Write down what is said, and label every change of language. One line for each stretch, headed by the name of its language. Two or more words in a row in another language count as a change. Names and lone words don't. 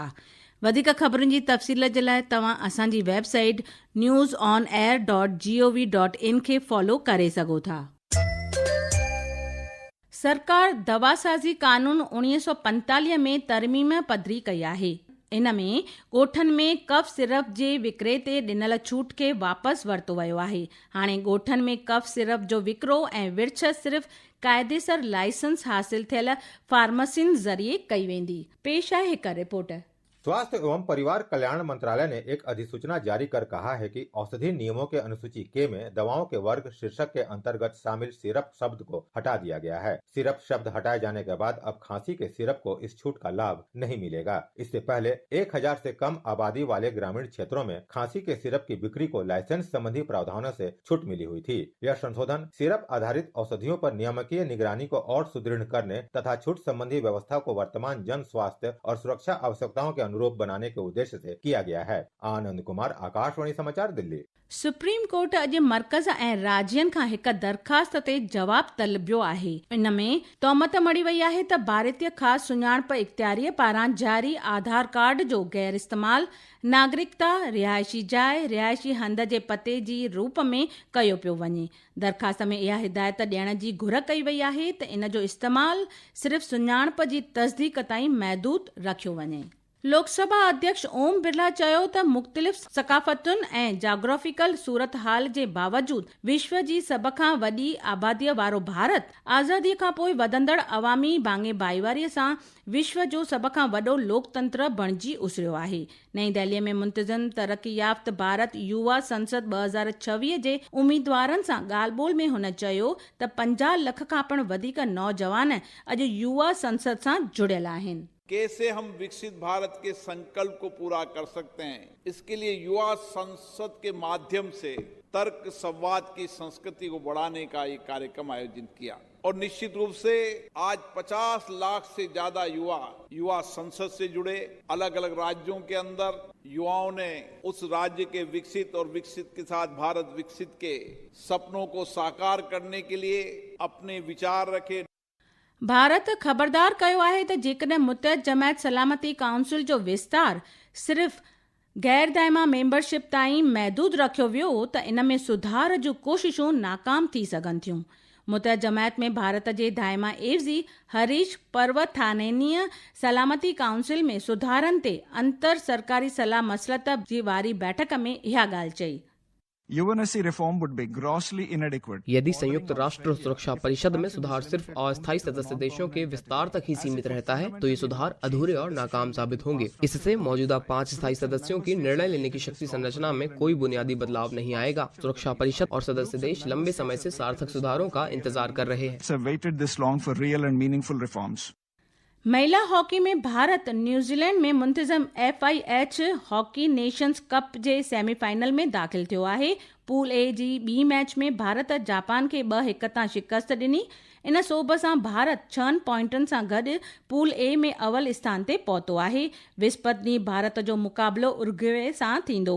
Sindhi: वधीक ख़बरुनि जी तफ़सील जे लाइ तव्हां असांजी वेबसाइट newsonair.gov.in खे फॉलो करे सघो था। सरकार दवासाज़ी कानून 1945 में तरमीम पधरी कई आहे। इन में ॻोठनि में
English: cough syrup
Sindhi: जे विकिरे ते ॾिनल छूट खे वापसि वरितो वियो आहे। हाणे ॻोठनि में
English: cough syrup
Sindhi: जो विकिरो ऐं विर्छ सिर्फ़ क़ाइदेसर लाइसेंस हासिल थियल फार्मेसियुनि ज़रिए कई वेंदी। पेश आहे हिकु रिपोर्ट।
Hindi: स्वास्थ्य एवं परिवार कल्याण मंत्रालय ने एक अधिसूचना जारी कर कहा है कि औषधि नियमों के अनुसूची के में दवाओं के वर्ग शीर्षक के अंतर्गत शामिल सिरप शब्द को हटा दिया गया है। सिरप शब्द हटाए जाने के बाद अब खांसी के सिरप को इस छूट का लाभ नहीं मिलेगा। इससे पहले 1000 से कम आबादी वाले ग्रामीण क्षेत्रों में खांसी के सिरप की बिक्री को लाइसेंस संबंधी प्रावधानों से छूट मिली हुई थी। यह संशोधन सिरप आधारित औषधियों पर नियामकीय निगरानी को और सुदृढ़ करने तथा छूट संबंधी व्यवस्था को वर्तमान जन स्वास्थ्य और सुरक्षा आवश्यकताओं के अनुरूप बनाने के उद्देश्य से किया गया है। आनंद कुमार, आकाशवाणी समाचार, दिल्ली।
Sindhi: सुप्रीम कोर्ट अॼु मर्कज़ ऐं राज्यनि खां हिकु दरख़्वास्त ते जवाब तलबियो आहे। इन में तौमत मड़ी वई आहे त भारतीय ख़ासि सुञाणप इख़्तियारीअ पारां जारी आधार कार्ड जो गैर इस्तेमाल नागरिकता, रिहायशी जाइ, रिहायशी हंध जे पते जी रूप में कयो पियो वञे। दरख़्वास्त में इहा हिदायत ॾियण जी घुर कई वई आहे त इन जो इस्तेमाल सिर्फ़ सुञाणप जी तस्दीक ताईं महदूद रखियो वञे। लोकसभा अध्यक्ष ओम बिरला चयो त मुख़्तलिफ़ सक़ाफ़तुनि ऐं जाग्राफिकल सूरत हाल जे बावजूद विश्व जी सभ खां वॾी आबादीअ वारो भारत आज़ादीअ खां पोइ वधंदड़ अवामी बांगे बाईवारीअ सां विश्व जो सभ खां वॾो लोकतंत्र बणिजी उसरियो आहे। नईं दिल्लीअ में मुंतज़िम तरक़ी याफ़्त भारत युवा संसद 2026 जे उम्मीदवारनि सां ॻाल्हि ॿोल में हुन चयो त 50 लख खां पिणु वधीक नौजवान अॼु युवा संसद सां जुड़ियल आहिनि।
Hindi: कैसे हम विकसित भारत के संकल्प को पूरा कर सकते हैं, इसके लिए युवा संसद के माध्यम से तर्क संवाद की संस्कृति को बढ़ाने का एक कार्यक्रम आयोजित किया और निश्चित रूप से आज 50 लाख से ज्यादा युवा संसद से जुड़े। अलग अलग राज्यों के अंदर युवाओं ने उस राज्य के विकसित और विकसित के साथ भारत विकसित के सपनों को साकार करने के लिए अपने विचार रखे।
Sindhi: भारत ख़बरदार कयो आहे त जेकॾहिं मुतहद जमायत सलामती काउंसिल जो विस्तार सिर्फ़ गैर दाइमा मेंबरशिप ताईं महदूद रखियो वियो त इन में सुधार जूं कोशिशूं नाकाम थी सघनि थियूं। मुतहद जमायत में भारत जे दाइमा एवज़ी हरीश पर्वथानेनीअ सलामती काउंसिल में सुधारनि ते अंतर सरकारी सलाह मसलत जी वारी बैठक में इहा ॻाल्हि चई।
English: UNSC reform would be grossly inadequate.
Hindi: यदि संयुक्त राष्ट्र सुरक्षा परिषद में सुधार सिर्फ अस्थायी सदस्य देशों के विस्तार तक ही सीमित रहता है तो ये सुधार अधूरे और नाकाम साबित होंगे। इससे मौजूदा 5 स्थायी सदस्यों की निर्णय लेने की शक्ति संरचना में कोई बुनियादी बदलाव नहीं आएगा। सुरक्षा परिषद और सदस्य देश लंबे समय से सार्थक सुधारों का इंतजार कर रहे हैं।
English: Waited this long for real and meaningful reforms.
Sindhi: महिला हॉकी में भारत न्यूजीलैंड में मुंतज़िम FIH हॉकी नेशंस कप जे सेमीफाइनल में दाख़िल थियो आहे। पूल ए जी ॿी मैच में भारत जापान खे 2-1 तां शिकस्त ॾिनी। इन सोभ सां भारत 6 पॉइंटनि सां गॾु पूल ए में अवल स्थान ते पहुतो आहे। विस्पति ॾींहुं भारत जो मुक़ाबिलो उरुग्वे सां थींदो।